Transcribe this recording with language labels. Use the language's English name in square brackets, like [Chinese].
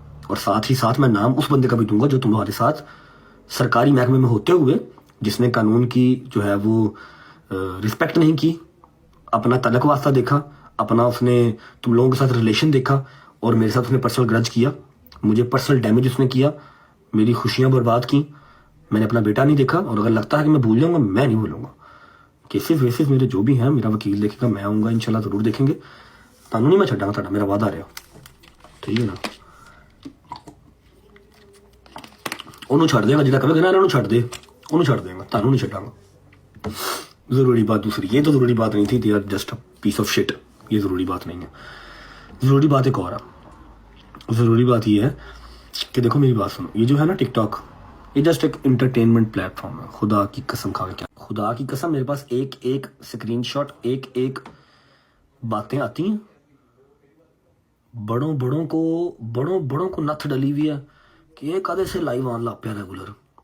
[Hindi] और साथ ही साथ मैं नाम उस बंदे का भी दूंगा जो तुम्हारे साथ सरकारी महकमे में होते हुए जिसने कानून की जो है वो रिस्पेक्ट नहीं की, अपना तलक वास्ता देखा, अपना उसने तुम लोगों के साथ रिलेशन देखा और मेरे साथ उसने पर्सनल ग्रज किया, मुझे पर्सनल डैमेज उसने किया, मेरी खुशियां बर्बाद की, मैंने अपना बेटा नहीं देखा। और अगर लगता है कि मैं भूल जाऊंगा, मैं नहीं भूलूंगा। केसेस वेसेस मेरे जो भी हैं मेरा वकील देखेगा, मैं आऊँगा इंशाल्लाह ज़रूर देखेंगे। [Punjabi] ਤੁਹਾਨੂੰ नहीं मैं छड्डांगा, ਤੁਹਾਡਾ मेरा वादा रहा, ठीक है ना। ਉਹਨੂੰ ਛੱਡ ਦੇਗਾ, ਜਿਹੜਾ ਕਹੇਗਾ ਨਾ ਇਹਨਾਂ ਨੂੰ ਛੱਡ ਦੇ, ਉਹਨੂੰ ਛੱਡ ਦੇਗਾ, ਤੁਹਾਨੂੰ नहीं छड्डांगा। [Hindi] ज़रूरी बात दूसरी, ये तो ज़रूरी बात नहीं थी, [English] they are just a piece of shit, [Hindi] ये ज़रूरी बात नहीं है। ज़रूरी बात एक और है। ज़रूरी बात ये है कि देखो मेरी बात सुनो, ये जो है ना टिकटॉक, ये जस्ट एक इंटरटेनमेंट प्लेटफॉर्म है। खुदा की कसम खा के, क्या खुदा की कसम, मेरे पास एक स्क्रीनशॉट, एक बातें आती हैं, बड़ों को नथ डली हुई है कि ये कदे से लाइव आन लग पे रेगुलर।